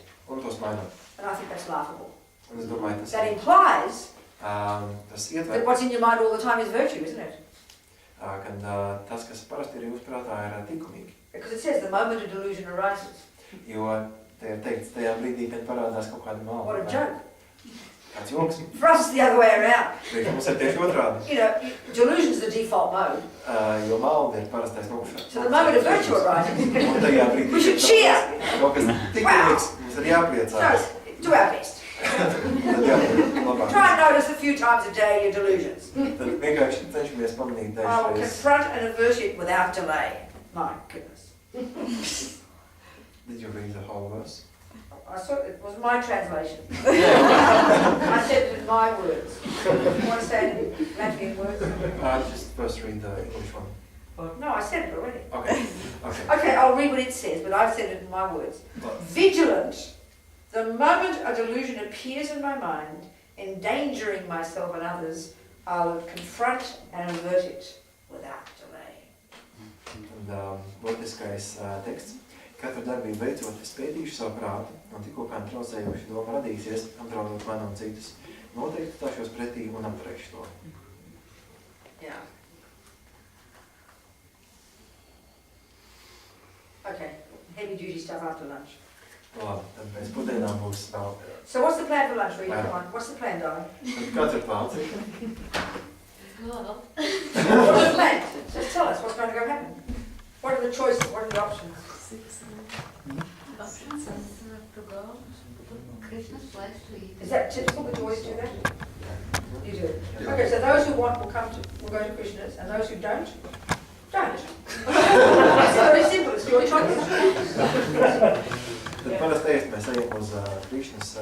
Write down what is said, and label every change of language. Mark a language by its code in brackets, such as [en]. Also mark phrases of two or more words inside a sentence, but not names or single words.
[lv] un tos mainām. [en] And I think that's laughable. [lv] Un es domāju, [en] That implies [lv] tas ietver, [en] that what's in your mind all the time is virtue, isn't it? [lv] ka tas, kas parasti ir jūsu prātā, ir likumīgi. [en] Because it says the moment a delusion arises. [lv] Jo te ir teikts, tajā brīdī, kad parādās kaut kāda [en] What a [lv] māla. [en] joke. [lv] Kāds joks. [en] For us, it's the other way around. [lv] Priekš mums ir tieši otrādi. [en] You know, delusion's the default mode. [lv] Jo malda ir parastais nokšana. [en] So the moment of virtue arises, [lv] Un tajā brīdī, [en] we should cheer. [lv] kaut kas likumīgs, mums ir jāpriecājas. [en] So, do our best. [lv] Tad jābūt labāk. [en] Try and notice a few times a day your delusions. [lv] Tad vienkārši cenšamies pamanīt [en] I will [lv] dažreiz. [en] confront and avert it without delay. My goodness. Did you read the whole verse? I saw it was my translation. I said it in my words. You want to say it in Latvian words? Just first read the English one. No, I said it already. Okay. Okay. Okay, I'll read what it says, but I've said it in my words. Vigilant. The moment a delusion appears in my mind, endangering myself and others, I'll confront and avert it without delay. [lv] Un būtiskais teksts. Katru darbību veicot, es pētīšu savu prātu, un tikko kā traucējoša doma radīsies, apdraudot mani un citus. Noteikti stāšos pretī un apturēšu to. [en] Yeah. Okay, heavy duty stuff after lunch. [lv] Labi, tad pēc pusdienām būs vēl. [en] So what's the plan for lunch? Come on. What's the plan, darling? [lv] Tad kāds ir plāns? [en] What's the plan? Just tell us what's going to go happen. What are the choices? What are the options? To go to Krishna's place to eat. Is that typical that you always do that? You do. Okay, so those who want will go to Krishna's, and those who don't. It's very simple. It's your choice. [lv] Tad parasti mēs ejam uz Krishnas